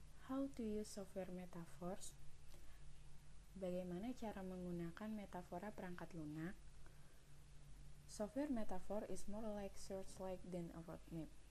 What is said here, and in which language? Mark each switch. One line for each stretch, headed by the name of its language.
English: How to use software metaphors?
Indonesian: Bagaimana cara menggunakan metafora perangkat lunak?
English: Software metaphor is more like searchlight than a roadmap.